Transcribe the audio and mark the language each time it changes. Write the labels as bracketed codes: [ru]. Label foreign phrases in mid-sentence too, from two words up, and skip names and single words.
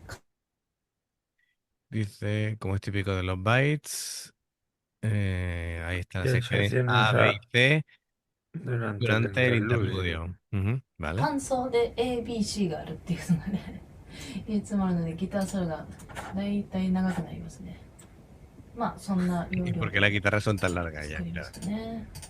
[es] Dice, como es típico de los bytes, ahí están las ¿Qué secciones secciones A, B y C durante el durante el interludio? interludio. Ujú, ¿vale? [ja] 感想で ABC があるっていうのがね、いつもあるのでギターソロがだいたい長くなりますね。まあそんな要 [es] ¿Y [ja] 領 [es] por qué [ja] で [es] las guitarras son tan largas ya? [ja] 作りま [es] Claro. [ja] したね。